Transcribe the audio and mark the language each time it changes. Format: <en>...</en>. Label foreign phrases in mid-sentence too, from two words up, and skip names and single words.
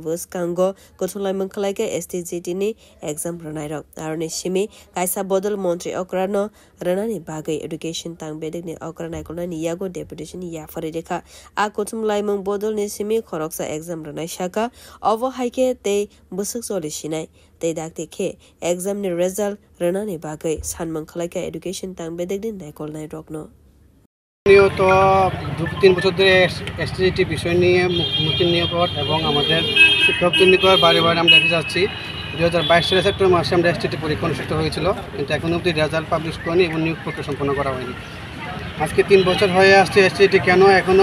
<trp>verse kango kothulai mangkhlai ke STGT ni exam ranai rog arone simi kaisa bodol montri okrano ranani bagai education tang bedek ni okranai kolna ni yago deputation ya fari rekha a kothumlai bodol ni simi khoroksa exam ranai shaka ovo haike te busuk soli shinai te dakte khe exam ni result rana ni bagai sanmang khlaika education tang bedek din naikol nai rokno</trp> <bn>নিয়ত 2-3 বছর ধরে এসটিজিটি বিষয় নিয়ে মুখোমুখি নিয়োগ এবং আমাদের শিক্ষক নিয়োগ বারে বারে আমরা দেখে যাচ্ছি 2022 সালের সেপ্টেম্বর মাসে আমরা এসটিজিটি পরীক্ষা অনুষ্ঠিত হয়েছিল কিন্তু এখনো অবধি</bn> <en>result publish</en> <bn>করেনি এবং নিয়োগ প্রক্রিয়া সম্পন্ন করা হয়নি আজকে 3 বছর হয়ে আসছে এসটিজিটি কেন এখনো</bn>